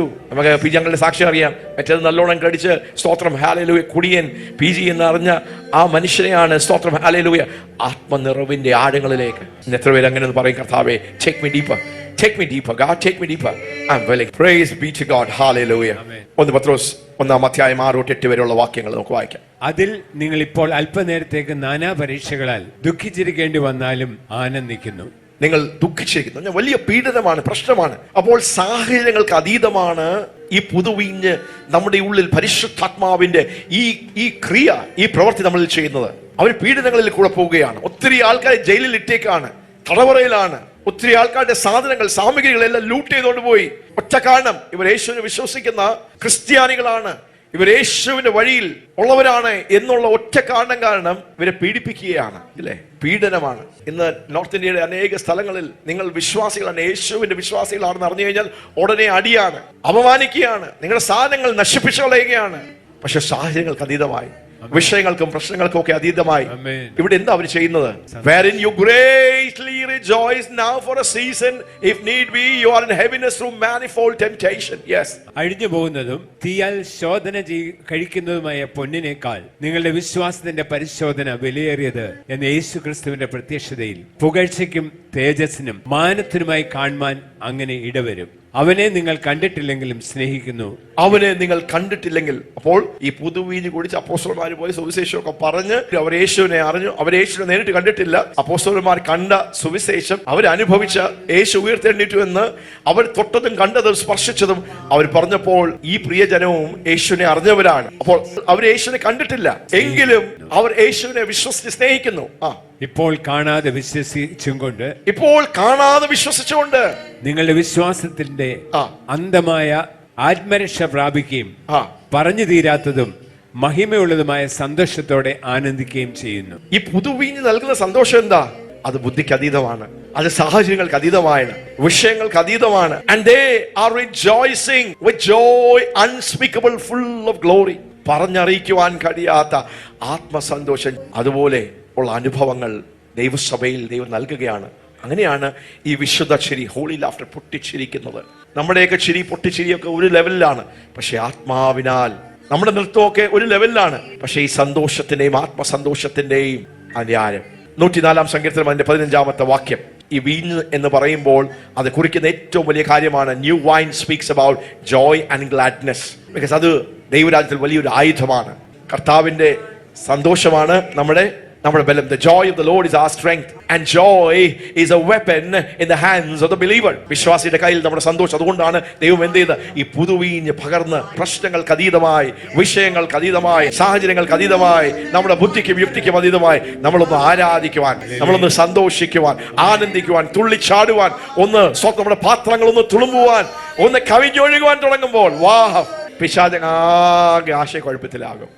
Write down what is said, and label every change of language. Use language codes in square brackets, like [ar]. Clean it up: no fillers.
[ml] നമുക്ക് PG അങ്കിളുടെ സാക്ഷ്യം അറിയാം. മറ്റേത് നല്ലോണം കടിച്ച് സ്തോത്രം ഹല്ലേലൂയ കുടിയൻ PG എന്ന് അറിഞ്ഞ ആ മനുഷ്യനെയാണ് സ്തോത്രം ഹല്ലേലൂയ ആത്മനിറവിന്റെ ആഴങ്ങളിലേക്ക്. എത്ര പേര് അങ്ങനെ ഒന്ന് പറയും, കർത്താവേ, [en] take me deeper, God, take me deeper. I'm willing. Praise be to God. Hallelujah. [ml] 1 പത്രോസ് 1-ാം അധ്യായം 6-8 വരെയുള്ള വാക്യങ്ങൾ നമുക്ക് വായിക്കാം. അതിൽ നിങ്ങൾ ഇപ്പോൾ അല്പനേരത്തേക്ക് നാനാ പരീക്ഷകളാൽ ദുഃഖിച്ചിരിക്കേണ്ടി വന്നാലും ആനന്ദിക്കുന്നു. നിങ്ങൾ ദുഃഖിച്ചിരിക്കുന്നു, വലിയ പീഡനമാണ്, പ്രശ്നമാണ്. അപ്പോൾ സാഹചര്യങ്ങൾക്ക് അതീതമാണ് ഈ പുതുവീഞ്ഞ് നമ്മുടെ ഉള്ളിൽ പരിശുദ്ധാത്മാവിന്റെ ഈ ക്രിയ, ഈ പ്രവൃത്തി നമ്മളിൽ ചെയ്യുന്നത്. അവർ പീഡനങ്ങളിൽ കൂടെ പോവുകയാണ്. ഒത്തിരി ആൾക്കാരെ ജയിലിൽ ഇട്ടേക്കാണ്, തടവറയിലാണ്. ഒത്തിരി ആൾക്കാരുടെ സാധനങ്ങൾ, സാമഗ്രികളെല്ലാം ലൂട്ട് ചെയ്തുകൊണ്ട് പോയി. ഒറ്റ കാരണം, ഇവർ യേശുവിനെ വിശ്വസിക്കുന്ന ക്രിസ്ത്യാനികളാണ്, ഇവർ യേശുവിന്റെ വഴിയിൽ ഉള്ളവരാണ് എന്നുള്ള ഒറ്റ കാരണം ഇവരെ പീഡിപ്പിക്കുകയാണ്, ഇല്ലേ? പീഡനമാണ്. ഇന്ന് നോർത്ത് ഇന്ത്യയുടെ അനേക സ്ഥലങ്ങളിൽ നിങ്ങൾ വിശ്വാസികളാണ്, യേശുവിന്റെ വിശ്വാസികളാണെന്ന് അറിഞ്ഞു കഴിഞ്ഞാൽ ഉടനെ അടിയാണ്, അപമാനിക്കുകയാണ്, നിങ്ങളുടെ സാധനങ്ങൾ നശിപ്പിച്ചു കളയുകയാണ്. പക്ഷെ സാഹചര്യങ്ങൾക്ക് അതീതമായി, വിഷയങ്ങൾക്കും പ്രശ്നങ്ങൾക്കും ഒക്കെ അതീതമായി ഇവിടെ എന്താ അവർ ചെയ്യുന്നത്? [en] Wherein you greatly rejoice now for a season, if need be, you are in heaviness through manifold temptation. Yes. [ml] അഴിഞ്ഞു പോകുന്നതും തീയാൽ ശോധന കഴിക്കുന്നതുമായ പൊന്നിനേക്കാൾ നിങ്ങളുടെ വിശ്വാസത്തിന്റെ പരിശോധന വിലയേറിയത് എന്ന് യേശു ക്രിസ്തുവിന്റെ പ്രത്യക്ഷതയിൽ പുകഴ്ചയ്ക്കും തേജസ്സിനും മാനത്തിനുമായി കാണുവാൻ അങ്ങനെ ഇടവരും. അവനെ നിങ്ങൾ കണ്ടിട്ടില്ലെങ്കിലും സ്നേഹിക്കുന്നു. അവനെ നിങ്ങൾ കണ്ടിട്ടില്ലെങ്കിൽ, അപ്പോൾ ഈ പുതുവീഞ്ഞ് കുടിച്ച് അപ്പോസ്തലന്മാർ പോയി സുവിശേഷമൊക്കെ പറഞ്ഞ് അവർ യേശുവിനെ അറിഞ്ഞു. അവർ യേശുവിനെ നേരിട്ട് കണ്ടിട്ടില്ല. അപ്പോസ്തലന്മാർ കണ്ട സുവിശേഷം, അവരനുഭവിച്ച യേശു ഉയർത്തെഴുന്നേറ്റു എന്ന് അവർ തൊട്ടതും കണ്ടതും സ്പർശിച്ചതും അവർ പറഞ്ഞപ്പോൾ ഈ പ്രിയജനവും യേശുവിനെ അറിഞ്ഞവരാണ്. അപ്പോൾ അവർ യേശുവിനെ കണ്ടിട്ടില്ല, എങ്കിലും അവർ യേശുവിനെ വിശ്വസിച്ച് സ്നേഹിക്കുന്നു. ഇപ്പോൾ കാണാതെ വിശ്വസിച്ചും കൊണ്ട് ഇപ്പോൾ കാണാതെ വിശ്വസിച്ചുകൊണ്ട് നിങ്ങളുടെ വിശ്വാസത്തിന്റെ ആ. അന്തമായ ആത്മരക്ഷ പ്രാപിക്കുകയും ആ. പറഞ്ഞു തീരാത്തതും മഹിമയുള്ളതുമായ സന്തോഷത്തോടെ ആനന്ദിക്കുകയും ചെയ്യുന്നു. ഈ പുതുവീഞ്ഞ് നൽകുന്ന സന്തോഷം എന്താ? അത് ബുദ്ധിക്ക് അതീതമാണ്, അത് സാഹചര്യങ്ങൾക്ക് അതീതമാണ്, വിഷയങ്ങൾക്ക് അതീതമാണ്. [en] And they are rejoicing with joy unspeakable, full of glory. [ml] പറഞ്ഞറിയിക്കുവാൻ കഴിയാത്ത ആത്മസന്തോഷം, അതുപോലെ ഉള്ള അനുഭവങ്ങൾ ദൈവസഭയിൽ ദൈവം നൽകുകയാണ്. അങ്ങനെയാണ് ഈ വിശുദ്ധ ചിരി, ഹോളി ലാഫ്റ്റർ പൊട്ടിച്ചിരിക്കുന്നത്. നമ്മുടെയൊക്കെ ചിരി പൊട്ടിച്ചിരിയൊക്കെ ഒരു ലെവലിലാണ്, പക്ഷെ ആത്മാവിനാൽ നമ്മുടെ നൃത്തമൊക്കെ ഒരു ലെവലിലാണ്. പക്ഷെ ഈ സന്തോഷത്തിന്റെയും ആത്മസന്തോഷത്തിന്റെയും അന്യായം 104 സങ്കീർത്തനം അതിന്റെ 15 വാക്യം. ഈ വീഞ്ഞ് എന്ന് പറയുമ്പോൾ അത് കുറിക്കുന്ന ഏറ്റവും വലിയ കാര്യമാണ് [en] New wine speaks about joy and gladness. [ml] Because അത് ദൈവരാജ്യത്തിൽ വലിയൊരു ആയുധമാണ്. കർത്താവിന്റെ സന്തോഷമാണ് നമ്മുടെ ബലം. [en] The joy of the Lord is our strength, and joy is a weapon in the hands of the believer. [ml] വിശ്വാസിയുടെ കയ്യിൽ നമ്മുടെ സന്തോഷം. അതുകൊണ്ടാണ് ദൈവം എന്ത് ചെയ്ത് ഈ പുതുവീഞ്ഞ് പകർന്ന് പ്രശ്നങ്ങൾക്ക് അതീതമായി, വിഷയങ്ങൾക്ക് അതീതമായി, സാഹചര്യങ്ങൾക്ക് അതീതമായി, നമ്മുടെ ബുദ്ധിക്കും യുക്തിക്കും അതീതമായി നമ്മളൊന്ന് ആരാധിക്കുവാൻ, നമ്മളൊന്ന് സന്തോഷിക്കുവാൻ, ആനന്ദിക്കുവാൻ, തുള്ളിച്ചാടുവാൻ, ഒന്ന് നമ്മുടെ പാത്രങ്ങളൊന്ന് തുളുമ്പുവാൻ, ഒന്ന് കവിഞ്ഞൊഴുകുവാൻ തുടങ്ങുമ്പോൾ വാഹ്, പിശാചൻ ആകെ ആശയക്കുഴപ്പത്തിലാകും.